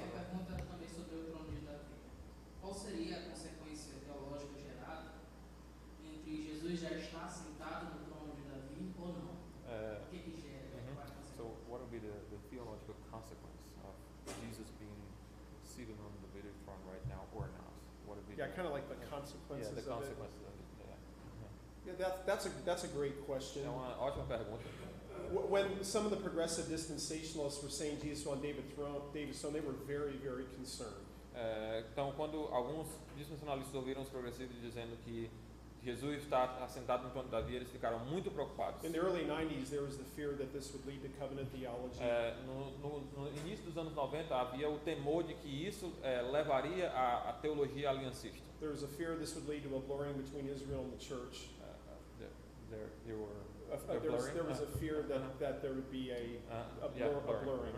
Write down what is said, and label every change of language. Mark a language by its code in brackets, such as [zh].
[pt] Minha pergunta era também sobre o trono de Davi. Qual seria a consequência teológica gerada entre Jesus já estar sentado no trono de Davi ou não? O que gera? Qual é a consequência? [en] So what would be the theological consequence of Jesus being seated on the Davidic throne right now or not? What would be Yeah, kind of like the consequences the of it. consequences of it. Yeah, that's a great question. [pt] É uma ótima pergunta. [en] When some of the progressive dispensationalists were saying Jesus on David's throne, they were very, very concerned. [pt] Então, quando alguns dispensacionalistas ouviram os progressivos dizendo que Jesus está assentado no trono de Davi, eles ficaram muito preocupados. [en] In the early 90s, there was the fear that this would lead to covenant theology. [pt] No início dos anos 90 havia o temor de que isso levaria à teologia aliancista. [en] There was a fear this would lead to a blurring between Israel and the church. There was a fear that there would be a blurring.